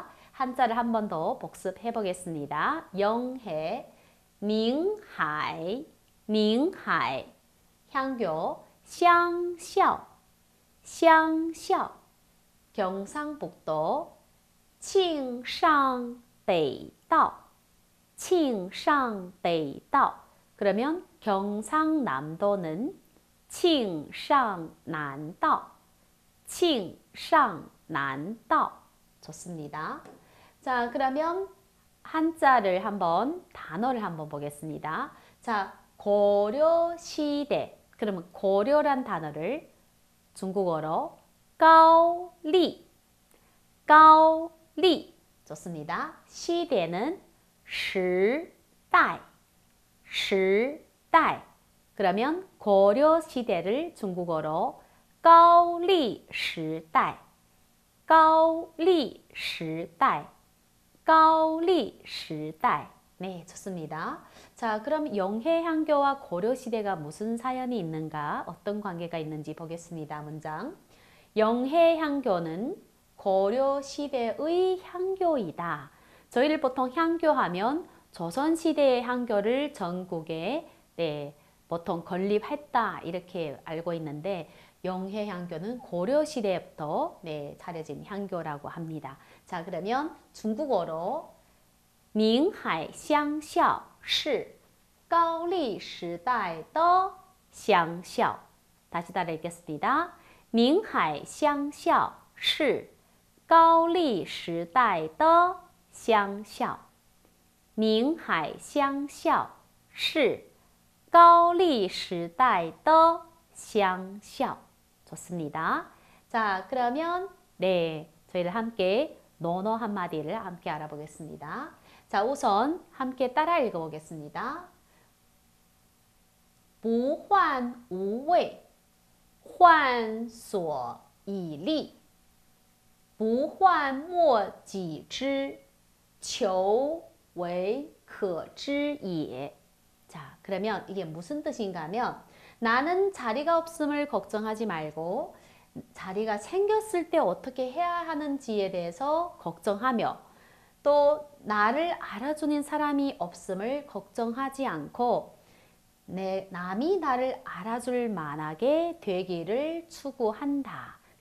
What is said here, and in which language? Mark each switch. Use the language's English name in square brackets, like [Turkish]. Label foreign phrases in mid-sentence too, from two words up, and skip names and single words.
[Korean] 한자를 한 번 더 복습해 보겠습니다. [Chinese] 영해, 宁海，宁海. 향교, 乡校，乡校. [Korean] 경상북도, [Chinese] 庆尚北道，庆尚北道. [Korean] 그러면 경상남도는 칭상난도, 칭상난도. 좋습니다. 자, 그러면 한자를 한번, 단어를 한번 보겠습니다. 자, 고려시대. 그러면 고려란 단어를 중국어로 가오리, 가오리. 좋습니다. 시대는 시대, 시대. 그러면 고려 시대를 중국어로 [Chinese] 高丽时代, 高丽时代, 高丽时代. [Korean] 네, 좋습니다. 자, 그럼 영해향교와 고려시대가 무슨 사연이 있는가, 어떤 관계가 있는지 보겠습니다. 문장. 영해향교는 고려시대의 향교이다. 저희를 보통 향교하면 조선시대의 향교를 전국에 보통 건립했다 이렇게 알고 있는데 영해향교는 고려시대부터 차려진 향교라고 합니다. 자, 그러면 중국어로 [Chinese] 宁海乡校是高丽时代的乡校. [Korean] 다시 따라 읽겠습니다. [Chinese] 宁海乡校是高丽时代的乡校. 宁海乡校是高丽时代的乡校. [Korean] 좋습니다. 자, 그러면 저희를 함께 논어 한마디를 함께 알아보겠습니다. 자, 우선 함께 따라 읽어보겠습니다. [Chinese] 不患无畏，患所以立。不患莫己知，求为可知也. [Korean] 자, 그러면 이게 무슨 뜻인가 하면 나는 자리가 없음을 걱정하지 말고 자리가 생겼을 때 어떻게 해야 하는지에 대해서 걱정하며 또 나를 알아주는 사람이 없음을 걱정하지 않고 남이 나를 알아줄 만하게 되기를 추구한다.